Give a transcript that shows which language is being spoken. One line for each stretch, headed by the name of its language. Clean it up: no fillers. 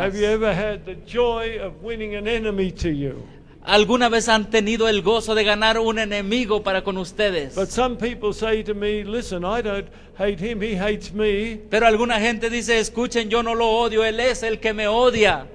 English: Have you ever had the joy of winning an enemy to you?
Spanish: ¿Alguna vez han tenido el gozo de ganar un enemigo para con ustedes?
English: But some people say to me, listen, I don't hate him, he hates me.
Spanish: Pero alguna gente dice, escuchen, yo no lo odio, él es el que me odia.